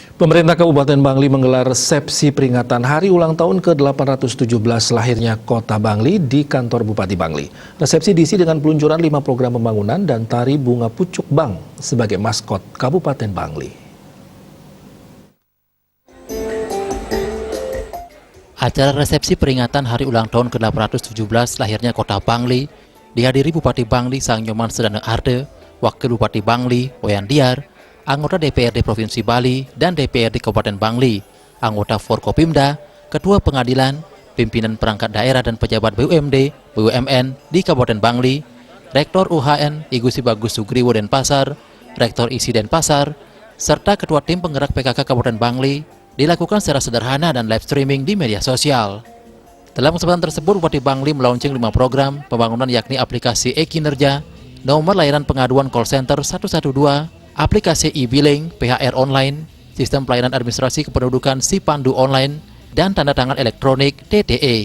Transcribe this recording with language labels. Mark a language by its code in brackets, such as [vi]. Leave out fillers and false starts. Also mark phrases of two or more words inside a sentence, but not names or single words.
[id] Pemerintah Kabupaten Bangli menggelar resepsi peringatan hari ulang tahun ke-817 lahirnya Kota Bangli di kantor Bupati Bangli. Resepsi diisi dengan peluncuran 5 program pembangunan dan tari bunga pucuk bang sebagai maskot Kabupaten Bangli. Acara resepsi peringatan hari ulang tahun ke-817 lahirnya Kota Bangli dihadiri Bupati Bangli Sang Nyoman Sedana Arde, Wakil Bupati Bangli Wayan Diar, anggota DPRD Provinsi Bali dan DPRD Kabupaten Bangli, anggota Forkopimda, Ketua Pengadilan, pimpinan perangkat daerah dan pejabat BUMD, BUMN di Kabupaten Bangli, Rektor UHN I Gusti Bagus Sugriwo Denpasar, Rektor ISI Denpasar, serta Ketua Tim Penggerak PKK Kabupaten Bangli dilakukan secara sederhana dan [en] live streaming [id] di media sosial. Dalam kesempatan tersebut, Bupati Bangli melaunching 5 program pembangunan yakni aplikasi e-kinerja, nomor layanan pengaduan [en] call center [id] 112, aplikasi e-billing, PHR online, sistem pelayanan administrasi kependudukan SIPandu online, dan tanda tangan elektronik TTE.